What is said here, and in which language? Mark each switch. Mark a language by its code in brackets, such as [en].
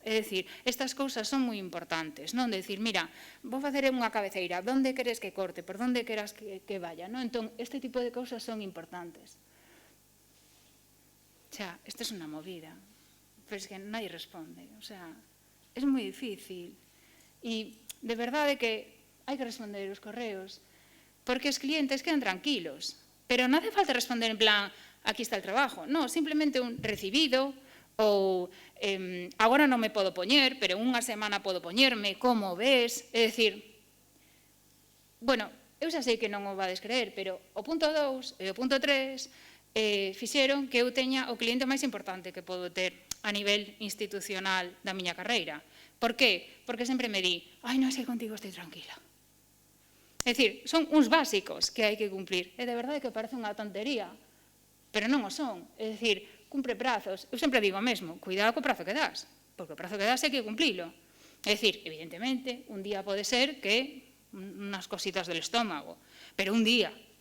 [gl] É dicir, estas cousas son moi importantes, non? De dicir, mira, vou facer unha cabeceira, onde queres que corte, por onde queras que vaya, non? Entón, este tipo de cousas son importantes. Xa, isto é unha movida. [es] pero es que nadie responde, o sea, es moi difícil. [gl] E de verdade que hai que responder os correos, porque os clientes quedan tranquilos, pero non [es] hace falta [gl] responder en plan, [es] aquí está el trabajo, no, [gl] simplemente un recibido, ou agora non me podo poñer, pero unha semana podo poñerme, como ves? É dicir, bueno, eu xa sei que non o vades creer, pero o punto 2 e o punto 3 fixeron que eu teña o cliente máis importante que podo ter a nivel institucional da miña carreira. Por qué? Porque sempre me di, ai, non, é que contigo estou tranquila. É dicir, son uns básicos que hai que cumplir. E de verdade que parece unha tontería, pero non o son. É dicir, cumpre prazos. Eu sempre digo o mesmo, cuidado co prazo que das, porque o prazo que das hai que cumplilo. É dicir, evidentemente, un día pode ser que unhas cositas [es] del estómago, [gl] pero un día.